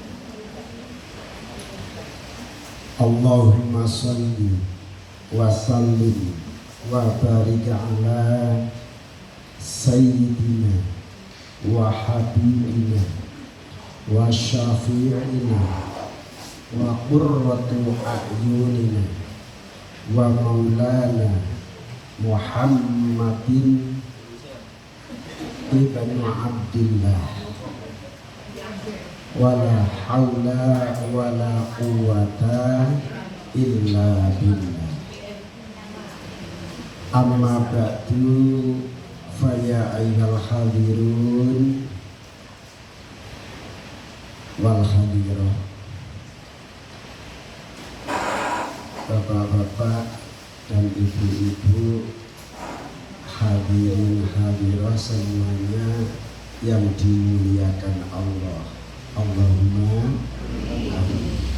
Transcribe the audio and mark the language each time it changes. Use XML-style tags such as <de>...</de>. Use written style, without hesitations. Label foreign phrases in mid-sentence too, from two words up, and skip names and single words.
<ar>اللهم صل وسلم وبارك على سيدنا وحبيبنا وشفيعنا وقرة أعيننا ومولانا محمد بن عبد الله ولا حول ولا قوة إلا بالله. أما بعد فيا أيها الحاضرون والحاضرات.</ar> <id>Bapak-bapak dan ibu-ibu, hadirin hadirah semuanya yang dimuliakan Allah.</id> <ar>اللهم آمين.</ar>